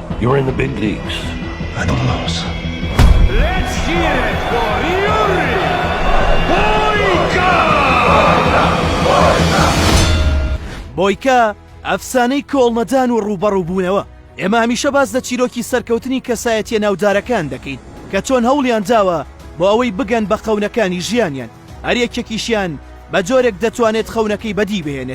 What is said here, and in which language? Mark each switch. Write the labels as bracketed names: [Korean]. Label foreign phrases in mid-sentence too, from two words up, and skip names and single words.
[English] You're in the big leagues. I don't know, sir. Let's hear it for Yuri Boyka! [Central Kurdish] بۆیکە ئەفسانەی کۆڵنەدان و ڕوبەڕووبوونەوە. ئێمە هەمیشە باز لە چیرۆکی سەرکەوتنی کەسایەتیە ناودارەکان دەکەین کە چۆن هەوڵیان داوە بۆ ئەوەی بگەن بە خەونەکانی ژیانیان. هەر یەکێکیشیان بە جۆرێک دەتوانێت خەونەکەی بەدی بهێنێت.